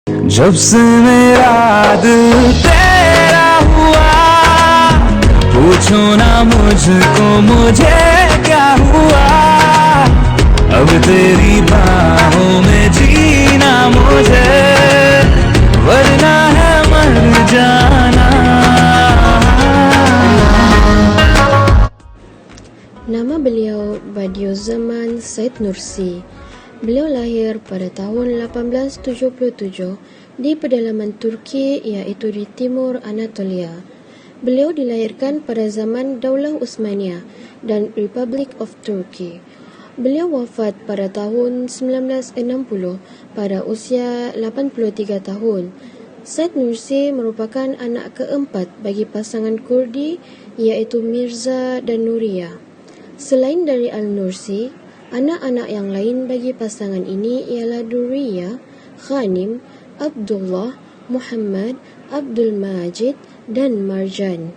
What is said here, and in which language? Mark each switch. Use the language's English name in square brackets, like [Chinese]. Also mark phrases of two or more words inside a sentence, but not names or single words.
[Hindi] जब से मेरा दिल तेरा हुआ, पूछो ना मुझको मुझे क्या हुआ। अब तेरी बाहों में जीना मुझे, वरना है मर जाना। [Malay] Nama beliau Badiuzzzaman Said Nursi. Beliau lahir pada tahun 1877 di pedalaman Turki, iaitu di timur Anatolia. Beliau dilahirkan pada zaman Daulah Utsmaniyah dan Republic of Turkey. Beliau wafat pada tahun 1960 pada usia 83 tahun. Said Nursi merupakan anak keempat bagi pasangan Kurdi, iaitu Mirza dan Nuria. Selain dari Al-Nursi, anak-anak yang lain bagi pasangan ini ialah Duriya, Ghanim, Abdullah, Muhammad, Abdul Majid dan Marjan.